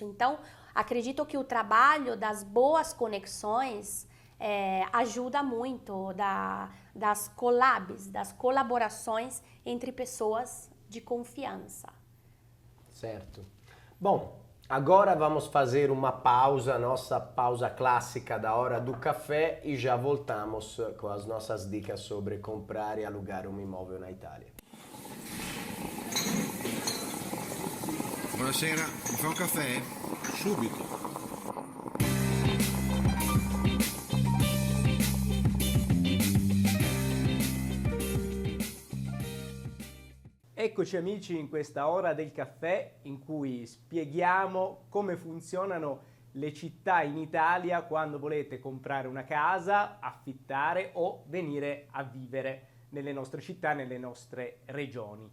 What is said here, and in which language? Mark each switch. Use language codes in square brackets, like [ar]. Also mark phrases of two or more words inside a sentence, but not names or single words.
[pt] Então, acredito que o trabalho das boas conexões ajuda muito, das collabs, das colaborações entre pessoas de confiança. Certo. Bom, agora vamos fazer uma pausa, nossa pausa clássica da hora do café, e já voltamos com as nossas dicas sobre comprar e alugar um imóvel na Itália. [it] Buonasera, mi fa un caffè? Subito. Eccoci amici in questa ora del caffè in cui spieghiamo come funzionano le città in Italia quando volete comprare una casa, affittare o venire a vivere nelle nostre città, nelle nostre regioni.